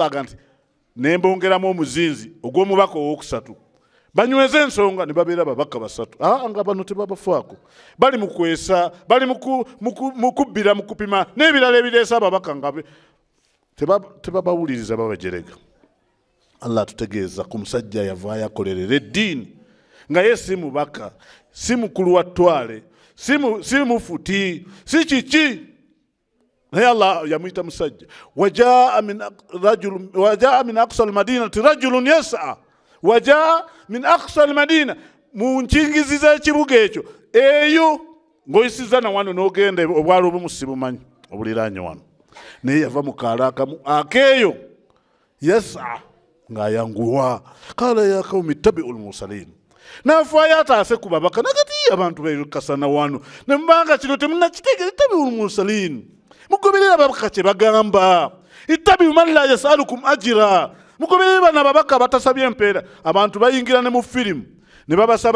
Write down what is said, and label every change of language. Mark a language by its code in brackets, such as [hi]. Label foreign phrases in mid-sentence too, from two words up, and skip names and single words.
[lg] aga nti nembongeramu omuzinzi ogw'omubaka ow'okusatu banyweze ensonga ne babeera babaka basatu nga bano tebabafaako bali mu kwesa bali mu kubbira mu kupima n'ebirala ebireesa ababaka nga tebabawuliriza babajerega Allah atutegeeza ku musajja yavaayo akolerera eddiini nga ye si mubaka si mukulu wa ttwale si mufuti si kiki naye Allah yamuyita musajja wajaa [ar] من أقصى المدينة رجل يسعى وجاء من أقصى المدينة [lg] mu nkingizi z'ekibuga ekyo eyo ng'oyisiza na wano n'ogenda obwala obumu sibumanyi obuliraanye wano naye yava mu kaalo akamu akeeyo yas'a ng'ayanguwa [ar] قال يا قوم اتبعوا المرسلين [lg] n'afaayo ataase ku babaka nagati abantu beekasana wano ne mubanga kino temunnakitegeera [ar] اتبعوا المرسلين [lg] mugoberera ababaka kye bagamba [ar] اتبعوا من لا يسألكم أجرا [lg] mugoberera bano ababaka batasabye empeera abantu bayingira ne mu firimu ne babasaba